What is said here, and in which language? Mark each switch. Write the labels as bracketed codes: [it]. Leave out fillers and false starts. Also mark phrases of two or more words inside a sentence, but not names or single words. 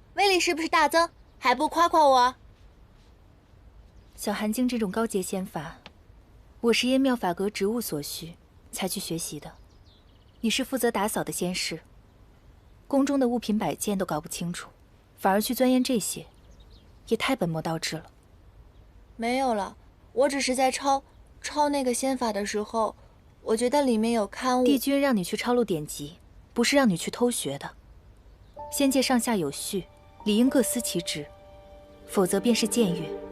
[zh] 威力是不是大增？還不誇誇我？小寒經這種高階仙法，我是因妙法閣職務所需才去學習的。你是負責打掃的仙士，宮中的物品擺件都搞不清楚，反而去鑽研這些，也太本末倒置了。沒有了，我只是在抄那個仙法的時候，我覺得裡面有刊物。帝君讓你去抄錄典籍，不是讓你去偷學的。仙界上下有序，理應各司其職，否則便是僭越。